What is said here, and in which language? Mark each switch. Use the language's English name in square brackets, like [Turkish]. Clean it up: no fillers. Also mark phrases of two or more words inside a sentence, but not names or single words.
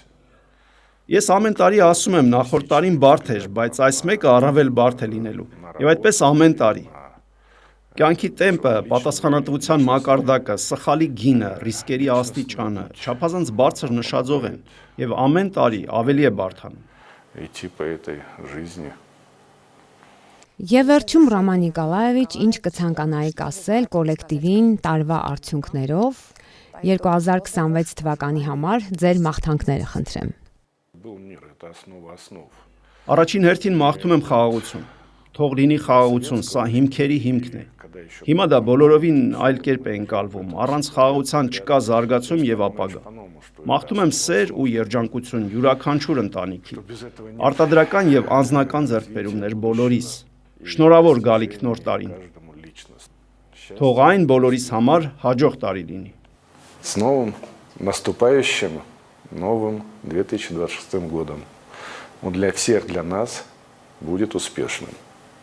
[Armenian] Ես ամեն տարի ասում եմ նախորդ տարին բարդ էր, բայց այս մեկը առավել բարդ է լինելու։ Եվ այդպես ամեն տարի։ Կյանքի տեմպը, պատասխանատվության մակարդակը, սխալի գինը, ռիսկերի աստիճանը, չափազանց բարձր նշաձող են եւ ամեն տարի ավելի է բարդանում։ [Russian] Идти по этой жизни. [Armenian] Եվ վերջում Ռոման Նիկոլաևիչ, ինչ կցանկանայիք ասել կոլեկտիվին տարվա արդյունքներով 2026 թվականի համար ձեր մաղթանքները խնդրեմ։ Առաջին հերթին մաղթում եմ խաղաղություն։ Թող լինի խաղաղություն, սա հիմքերի հիմքն է։ Հիմա դա բոլորովին այլ կերպ է ընկալվում, առանց խաղաղության չկա զարգացում եւ ապագա։ Մաղթում եմ սեր ու երջանկություն յուրաքանչյուր ընտանիքի, արտադրական եւ անձնական ձեռքբերումներ բոլորիս։ Շնորհավոր գալիք նոր տարին։ Թող այն բոլորիս համար հաջող տարի լինի։ [Russian] С новым наступающим новым 2026 годом. Он для всех, для нас будет успешным.